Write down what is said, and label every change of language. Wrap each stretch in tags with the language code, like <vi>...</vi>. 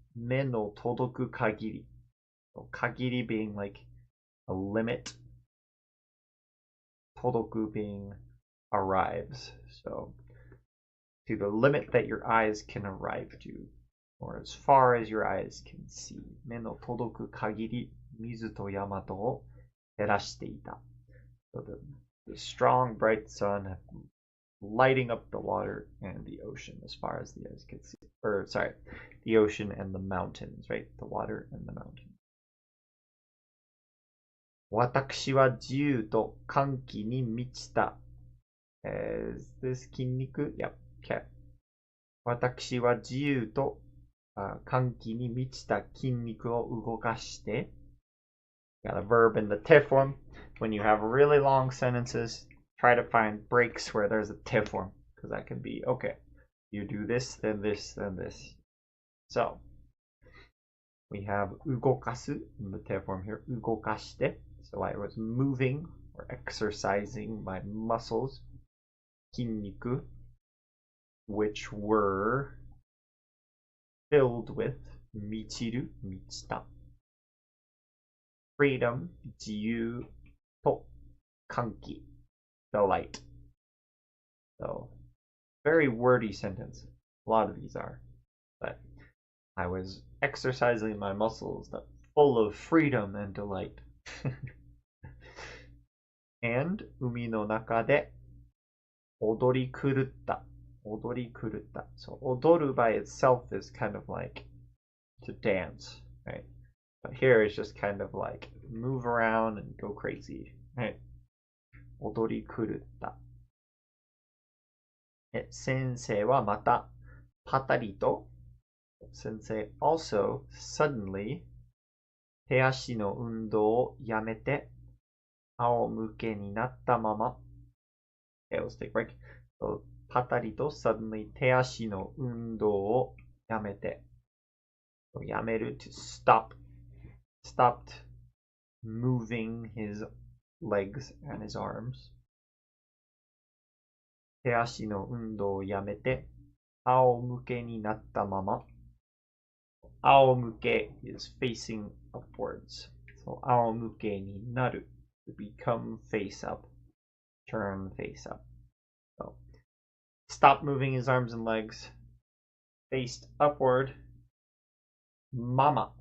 <ja>目の届く限り</ja> <en>So, 限り being like a limit. 届く being arrives. So, to the limit that your eyes can arrive to, or as far as your eyes can see.</en> <ja>目の届く限り水と山とを照らしていた.</ja> <en>So the strong, bright sun lighting up the water and the ocean as far as the eyes could see. Or, sorry, the ocean and the mountains, right? The water and the mountains.</en> <ja>私は自由と歓喜に満ちた.</ja> <en>Is this 筋肉?Yep, okay.</en> <ja>私は自由と歓喜に満ちた筋肉を動かして.</ja> <en>Got a verb in the te form. When you have really long sentences, try to find breaks where there's a te form. Because that can be, okay, you do this, then this, then this. So, we have 動かす in the te form here.</en> <ja>動かして.</ja> <en>So I was moving or exercising my muscles. 筋肉, which were filled with 満ちる, 満ちた. Freedom, 自由と歓喜, delight. So, very wordy sentence. A lot of these are. But I was exercising my muscles that full of freedom and delight.</en> <ja>And 海の中で踊り狂った. 踊り狂った.</ja> <en>So 踊る by itself is kind of like to dance, right? But here it's just kind of like move around and go crazy, right?</en> <ja>踊り狂った. 先生はまたパタリと</ja> <en>Sensei also suddenly</en> <ja>手足の運動をやめて仰向けになったまま</ja> <en>Okay, let's take a break.</en> <ja>So, パタリと suddenly 手足の運動をやめて</ja> <en>So, やめる to stop. Stopped moving his legs and his arms.</en> <ja>手足の運動をやめて、仰向けになったまま。</ja> <en>仰向け is facing upwards. So 仰向けになる to become face up. Turn face up. So stop moving his arms and legs. Faced upward. Mama.</en>